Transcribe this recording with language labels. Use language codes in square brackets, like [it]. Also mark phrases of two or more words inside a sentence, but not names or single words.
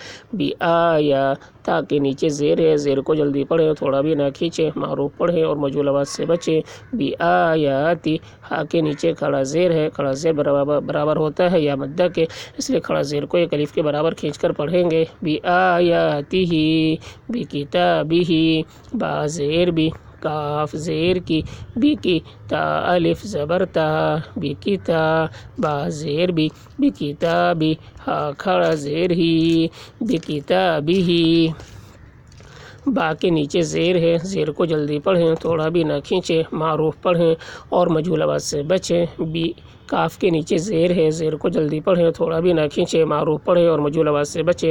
[ur] بی آیا، تا کے نیچے زیر ہے، زیر کو جلدی پڑھیں، تھوڑا بھی نہ کھینچیں، معروف پڑھیں اور مجہول آواز سے بچیں۔ بی آیاتی، ہا کے نیچے کھڑا زیر ہے، کھڑا زیر برابر ہوتا ہے یا مدہ کے، اس لیے کھڑا زیر کو ایک الف کے برابر کھینچ کر پڑھیں گے۔ بی آیاتہ، بکتابہ، با زیر بی، کاف زیر کی، بی کی، تا الف زبر تا، بکتا، با زیر بی، بکتابی، ہا کھڑا زیر ہی، بکتابہ، با کے نیچے زیر ہے، زیر کو جلدی پڑھیں، تھوڑا بھی نہ کھینچیں، معروف پڑھیں اور مجہول آواز سے بچیں۔ بی، کاف کے نیچے زیر ہے، زیر کو جلدی پڑھیں، تھوڑا بھی نہ کھینچیں، معروف پڑھیں اور مجہول آواز سے بچیں۔